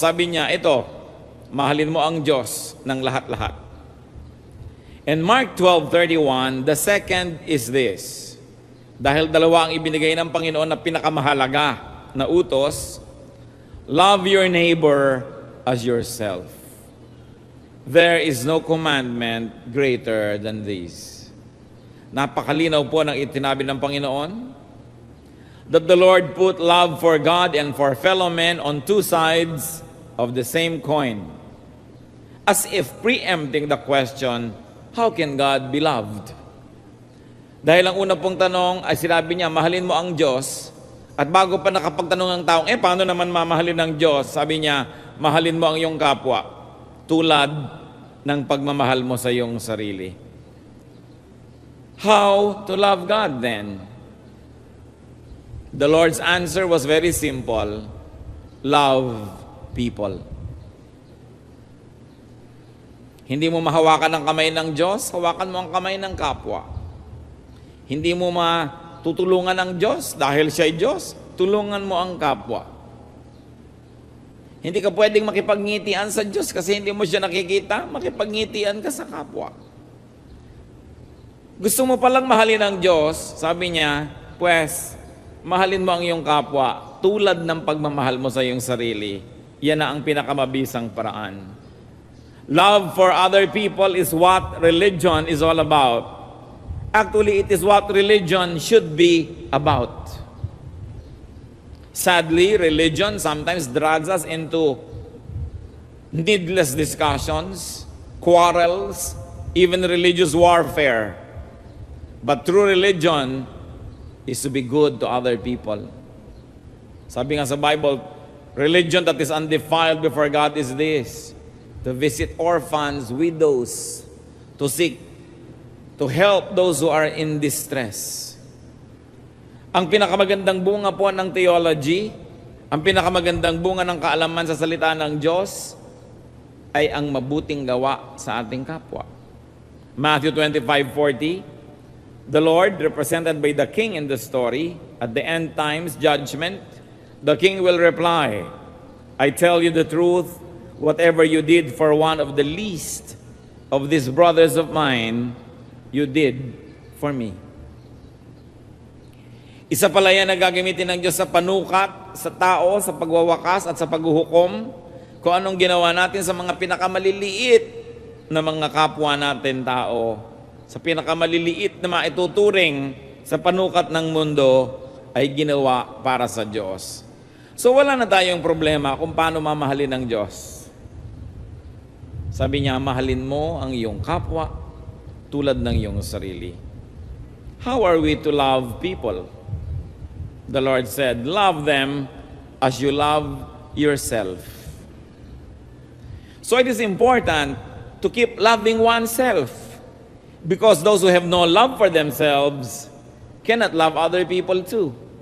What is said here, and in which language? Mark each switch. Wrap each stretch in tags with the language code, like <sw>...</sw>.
<tl>Sabi niya, ito, mahalin mo ang Diyos ng lahat-lahat.</tl> <en>And Mark 12:31, the second is this.</en> <tl>Dahil dalawa ang ibinigay ng Panginoon na pinakamahalaga na utos,</tl> <en>love your neighbor as yourself. There is no commandment greater than this.</en> <tl>Napakalinaw po ng itinabi ng Panginoon,</tl> <en>that the Lord put love for God and for fellow men on two sides of the same coin, as if preempting the question, how can God be loved?</en> <tl>Dahil ang una pong tanong ay sinabi niya, mahalin mo ang Diyos, at bago pa nakapagtanong ang taong, paano naman mamahalin ng Diyos? Sabi niya, mahalin mo ang iyong kapwa, tulad ng pagmamahal mo sa iyong sarili.</tl> <en>How to love God then? The Lord's answer was very simple. Love people.</en> <tl>Hindi mo mahawakan ang kamay ng Diyos, hawakan mo ang kamay ng kapwa. Hindi mo matutulungan ang Diyos dahil siya ay Diyos, tulungan mo ang kapwa. Hindi ka pwedeng makipagngitian sa Diyos kasi hindi mo siya nakikita, makipagngitian ka sa kapwa. Gusto mo palang mahalin ang Diyos, sabi niya, pues, mahalin mo ang iyong kapwa tulad ng pagmamahal mo sa iyong sarili. Yan na ang pinakamabisang paraan.</tl> <en>Love for other people is what religion is all about. Actually, it is what religion should be about. Sadly, religion sometimes drags us into needless discussions, quarrels, even religious warfare. But true religion is to be good to other people.</en> <tl>Sabi nga sa</tl> <en>Bible, religion that is undefiled before God is this, to visit orphans, widows, to seek, to help those who are in distress.</en> <tl>Ang pinakamagandang bunga po ng theology, ang pinakamagandang bunga ng kaalaman sa salita ng Diyos, ay ang mabuting gawa sa ating kapwa.</tl> <en>Matthew 25:40, the Lord, represented by the king in the story, at the end times judgment, The king will reply, I tell you the truth, whatever you did for one of the least of these brothers of mine, you did for me.</en> <tl>Isa pala yan na gagamitin ng Diyos sa panukat, sa tao, sa pagwawakas at sa paghuhukom, kung anong ginawa natin sa mga pinakamaliliit na mga kapwa natin tao, sa pinakamaliliit na maituturing sa panukat ng mundo, ay ginawa para sa Diyos. So wala na tayong problema kung paano mamahalin ng Diyos. Sabi niya, mahalin mo ang iyong kapwa tulad ng iyong sarili.</tl> <en>How are we to love people? The Lord said, love them as you love yourself. So it is important to keep loving oneself, because those who have no love for themselves cannot love other people too.</en>